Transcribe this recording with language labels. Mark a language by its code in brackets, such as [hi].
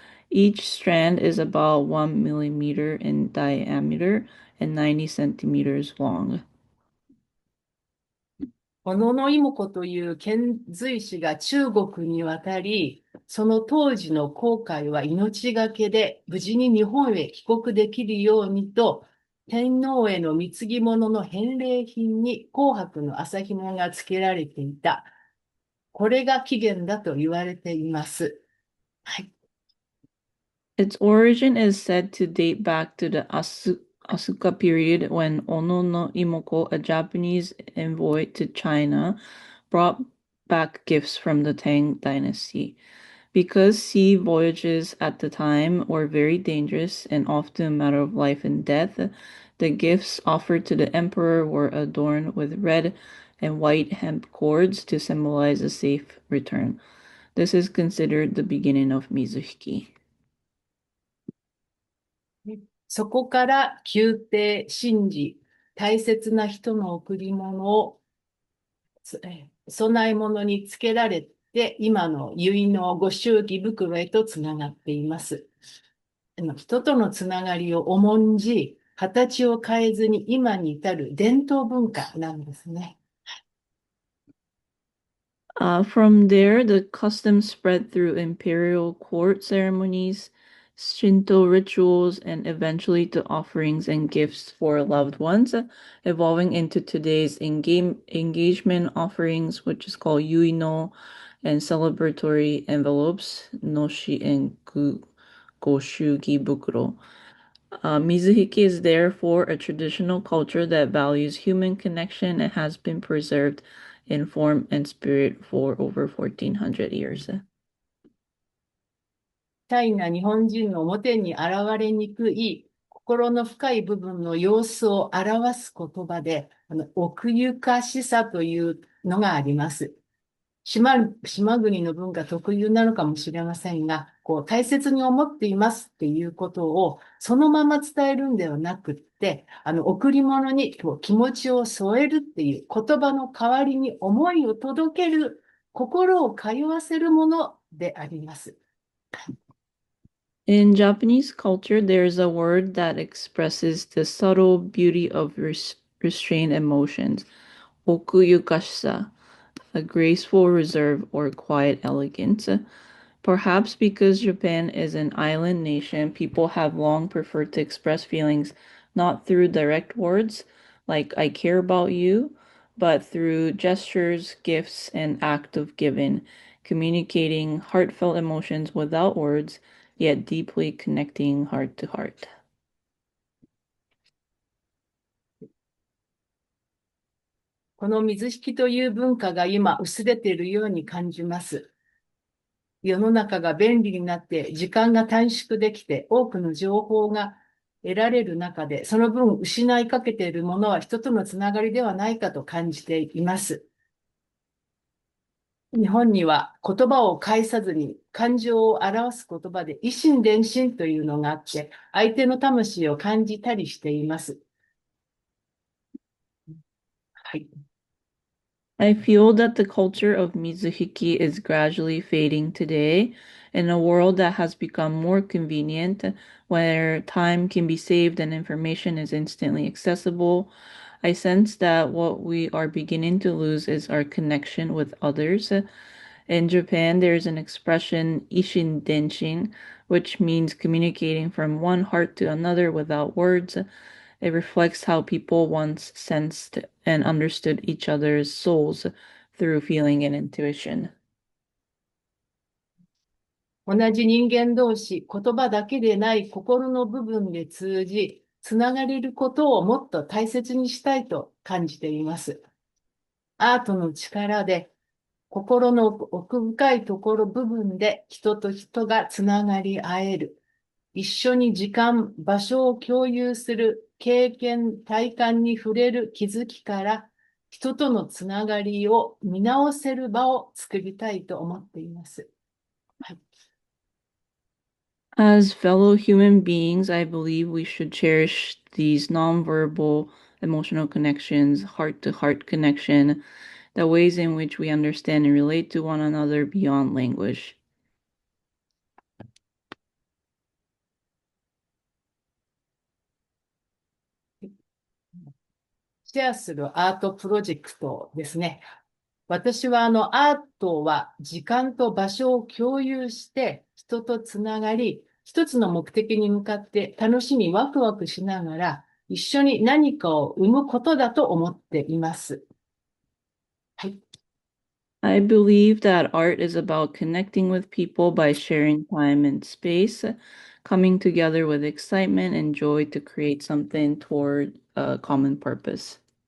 [en] Each strand is about 1 millimeter in diameter and 90 centimeters long. [ja] 小野妹子という遣隋使が中国に渡り、その当時の航海は命がけで無事に日本へ帰国できるようにと、天皇への貢ぎ物の返礼品に紅白の麻紐が付けられていた。これが起源だと言われています。はい。 [en] Its origin is said to date back to the Asuka period when Ono no Imoko, a Japanese envoy to China, brought back gifts from the Tang dynasty. Because sea voyages at the time were very dangerous and often a matter of life and death, the gifts offered to the emperor were adorned with red and white hemp cords to symbolize a safe return. This is considered the beginning of Mizuhiki. [ja] そこから宮廷、神事、大切な人の贈り物を供え物につけられて、今の結納ご祝儀袋へとつながっています。人とのつながりを重んじ、形を変えずに今に至る伝統文化なんですね。 [en] From there, the custom spread through imperial court ceremonies, Shinto rituals, and eventually to offerings and gifts for loved ones, evolving into today's engagement offerings, which is called yuino, and celebratory envelopes, noshi and goshugi bukuro. Mizuhiki is therefore a traditional culture that values human connection and has been preserved in form and spirit for over 1400 years. [ja] シャイな日本人の表に現れにくい心の深い部分の様子を表す言葉で、奥ゆかしさというのがあります。島国の文化特有なのかもしれませんが、大切に思っていますっていうことをそのまま伝えるんではなくって、贈り物に気持ちを添えるっていう言葉の代わりに思いを届ける、心を通わせるものであります。 [en] In Japanese culture, there is a word that expresses the subtle beauty of restrained emotions, okuyukashisa, a graceful reserve or quiet elegance. Perhaps because Japan is an island nation, people have long preferred to express feelings not through direct words, like I care about you, but through gestures, gifts, and act of giving, communicating heartfelt emotions without words, yet deeply connecting heart to heart. [ja] この水引という文化が今薄れているように感じます。世の中が便利になって時間が短縮できて多くの情報が得られる中で、その分失いかけているものは人とのつながりではないかと感じています。日本には言葉を介さずに感情を表す言葉で以心伝心というのがあって、相手の魂を感じたりしています。はい。 [en] I feel that the culture of Mizuhiki is gradually fading today in a world that has become more convenient, where time can be saved and information is instantly accessible. I sense that what we are beginning to lose is our connection with others. In Japan, there's an expression, ishin denshin, which means communicating from one heart to another without words. It reflects how people once sensed and understood each other's souls through feeling and intuition. [ja] 同じ人間同士、言葉だけでない心の部分で通じ、つながれることをもっと大切にしたいと感じています。アートの力で心の奥深いところ部分で人と人がつながり合える。一緒に時間、場所を共有する経験、体感に触れる気づきから人とのつながりを見直せる場を作りたいと思っています。はい。 [en] As fellow human beings, I believe we should cherish these nonverbal emotional connections, heart to heart connection, the ways in which we understand and relate to one another beyond language. [ja] シェアするアートプロジェクトですね。私はアートは時間と場所を共有して人とつながり、一つの目的に向かって楽しみ、ワクワクしながら一緒に何かを生むことだと思っています。はい。 [en] I believe that art is about connecting with people by sharing time and space, coming together with excitement and joy to create something toward a common purpose.